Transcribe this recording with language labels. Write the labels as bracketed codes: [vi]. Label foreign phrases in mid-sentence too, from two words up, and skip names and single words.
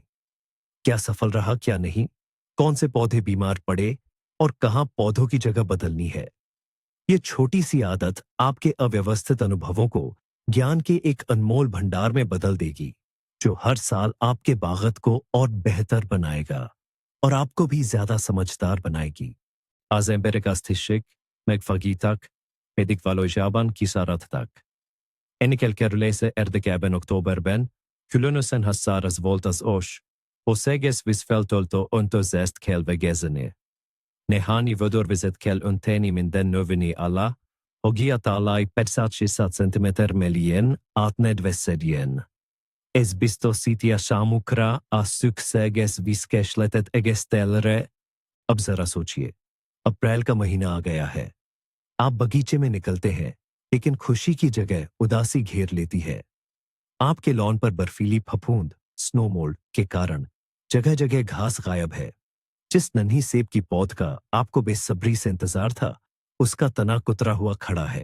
[hi] क्या सफल रहा, क्या नहीं, कौन से पौधे बीमार पड़े और कहां पौधों की जगह बदलनी है। यह छोटी सी आदत आपके अव्यवस्थित अनुभवों को ज्ञान के एक अनमोल भंडार में बदल देगी, जो हर साल आपके बागत को और बेहतर बनाएगा और आपको भी ज्यादा समझदार बनाएगी। [hu] Az emberek azt hissék, megfagítak, pedig valójában kiszáradtak. Ennek elkerülése érdekében októberben, különösen ha száraz volt az ősz, az egész víz feltöltő öntözést kell végezni. Néhány vödörvizet kell önteni minden növény alá, hogy a talaj 500-600 cm mélyen átnedvesedjen. Ez biztosítja számukra a szükséges vízkészletet egész télre. [hi] अब जरा सोचिए, अप्रैल का महीना आ गया है। आप बगीचे में निकलते हैं, लेकिन खुशी की जगह उदासी घेर लेती है। आपके लॉन पर बर्फीली फफूंद स्नो मोल्ड के कारण जगह जगह घास गायब है। जिस नन्ही सेब की पौध का आपको बेसब्री से इंतजार था, उसका तना कुतरा हुआ खड़ा है।